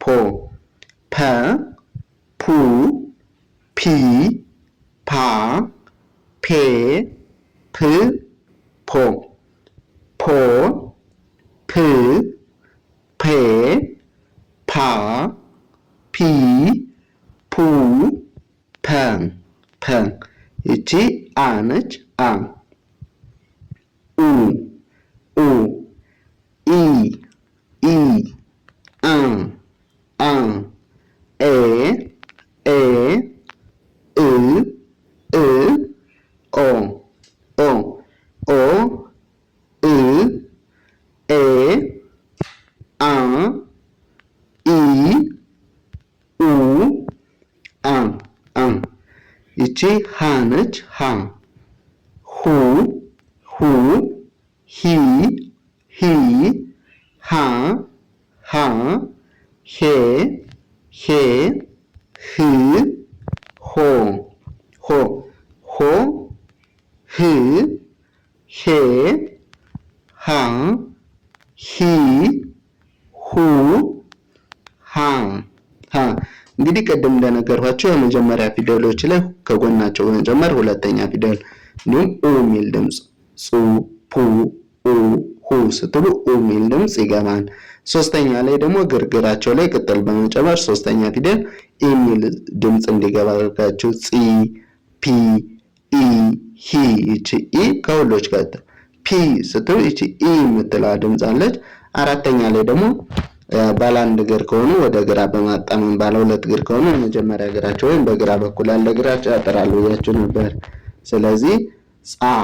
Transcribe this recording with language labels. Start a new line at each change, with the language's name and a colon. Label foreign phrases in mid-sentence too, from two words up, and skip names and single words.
Amharic: ፐ ፑ ፒ ፓ ፔ ፕ ፖ ፖ ፕ ፔ ፓ ፒ ፑ ፐ ፐ ይቺ አ ነች። አ ኡ ኡ ኢ ኢ አ አ ኤ ኤ እ እ ኦ ኦ ኦ እ ኤ አ ኢ ኡ አ አ ይቺ ሃ ነች። ሃ ሁ ሁ ሂ ሂ ሃ ሃ ሄ ሄ ህ ሆ ሆ ሆ ህ ሄ ሃ ሂ ሁ ሃ ሃ እንግዲህ ቅድም እንደነገርኳቸው የመጀመሪያ ፊደሎች ላይ ከጎናቸው በመጨመር ሁለተኛ ፊደል እንዲሁም ኡ የሚል ድምፅ ጹ ፑ ኡ ሁ ስትሉ ኡ የሚል ድምፅ ይገባል። ሶስተኛ ላይ ደግሞ ግርግራቸው ላይ ቅጥል በመጨመር ሶስተኛ ፊደል ኢ የሚል ድምፅ እንዲገባ አድርጋችሁ ጺ ፒ ኢ ሂ ይቺ ኢ ከሁሎች ጋር ፒ ስትሉ ይቺ ኢ የምትለዋ ድምፅ አለች። አራተኛ ላይ ደግሞ ባለ አንድ እግር ከሆኑ ወደ ግራ በማጣመም ባለ ሁለት እግር ከሆኑ የመጀመሪያ እግራቸው ወይም በግራ በኩል ያለ እግራቸው ያጠራሉ ብያችሁ ነበር። ስለዚህ ጻ